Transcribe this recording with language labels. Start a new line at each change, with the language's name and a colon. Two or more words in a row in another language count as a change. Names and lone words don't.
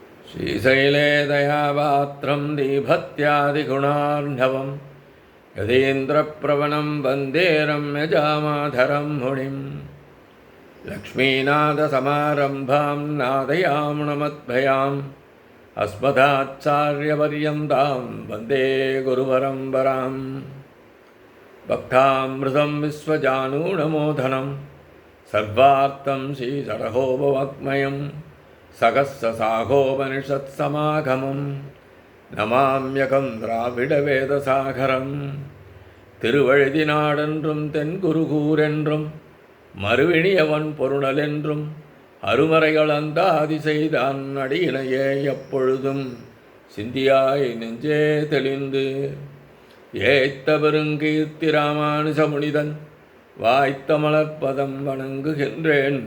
Sanskrit: श्रीशैले दयापात्रं दीभत्यादिगुणार्णवं यतीन्द्रप्रवणं वन्दे रम्यजामाधरं मुनिं लक्ष्मीनाथसमारम्भां नादयामुनमद्भयाम् अस्मदाचार्यपर्यन्तां वन्दे गुरुपरम्परां भक्तामृतं विश्वजानूनमोदनं सर्वार्थं श्रीसरहोपवाङ्मयं सकस्ससाहोपनिषत्समागमं नमाम्यகம்
Tamil: திராவிடவேதசாகரம் திருவழுதினாடென்றும் தென்குருகூரென்றும் மறுவினியவன் பொருணலென்றும் அருமறைகள் அந்தாதி செய்தான் அடியினையே எப்பொழுதும் சிந்தியாய் நெஞ்சே தெளிந்து ஏத்த பெருங்கீர்த்தி ராமானுஜ முனிதன் வாய்த்த மலர்ப்பதம் வணங்குகின்றேன்.